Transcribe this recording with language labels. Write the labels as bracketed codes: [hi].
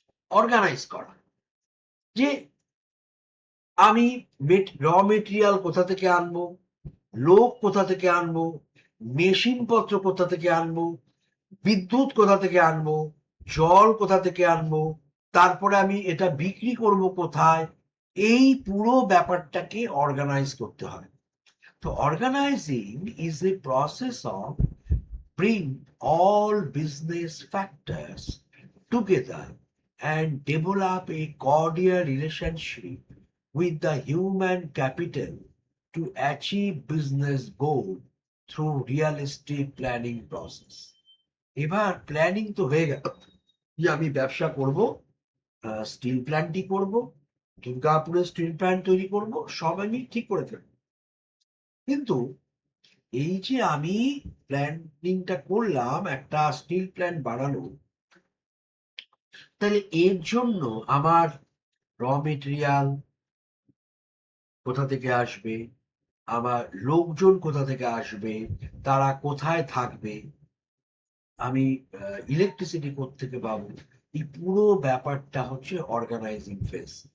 [bn] Organise করা যে আমি র মেটেরিয়াল কোথা থেকে আনবো, লোক কোথা থেকে আনবো, মেশিন পত্র কোথা থেকে আনবো, বিদ্যুৎ কোথা থেকে আনবো, জল কোথা থেকে আনবো, তারপরে আমি এটা বিক্রি করব কোথায়, এই পুরো ব্যাপারটাকে অর্গানাইজ করতে হয়। [en] তো organising is a process of bring all business factors together and develop a cordial relationship with the human capital to achieve business goal through realistic planning process. [bn] এবার প্ল্যানিং তো হয়ে গেল যে আমি ব্যবসা করব, স্টিল প্ল্যান্টই করব, দুর্গাপুরে স্টিল প্ল্যান্ট তৈরি করব, সব আমি ঠিক করে ফেলবো। কিন্তু এই যে আমি প্ল্যানিংটা করলাম একটা স্টিল প্ল্যান্ট বানানো, তাহলে এর জন্য আমার র মেটেরিয়াল কোথা থেকে আসবে, আমার লোকজন কোথা থেকে আসবে, তারা কোথায় থাকবে, আমি ইলেকট্রিসিটি কোত্থেকে পাবো, এই পুরো ব্যাপারটা হচ্ছে অর্গানাইজিং ফেজ।